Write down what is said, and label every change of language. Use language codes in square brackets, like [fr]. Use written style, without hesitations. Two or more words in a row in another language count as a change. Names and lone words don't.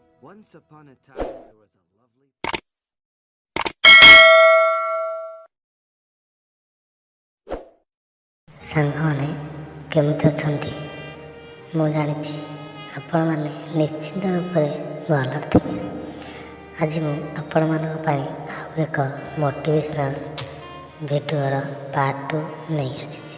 [en] Once upon a time, there was a lovely... [or] ସାଙ୍ଗମାନେ କେମିତି ଅଛନ୍ତି? ମୁଁ ଜାଣିଛି ଆପଣମାନେ ନିଶ୍ଚିନ୍ତ ରୂପରେ ଭଲରେ ଥିବେ। ଆଜି ମୁଁ ଆପଣମାନଙ୍କ ପାଇଁ ଆଉ ଏକ [en] motivational videoର [or] ପାର୍ଟ 2 ନେଇ ଆସିଛି।